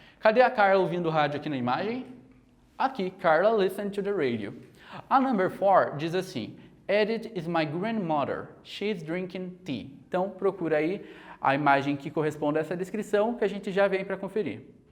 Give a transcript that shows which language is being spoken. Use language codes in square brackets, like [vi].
[pt] Cadê a Carla ouvindo o rádio aqui na imagem? [en] Aqui, Carla listening to the radio. A number 4 [pt] diz assim: [en] Edith is my grandmother. She's drinking tea. [pt] Então, procura aí a imagem que corresponde a essa descrição que a gente já vem para conferir.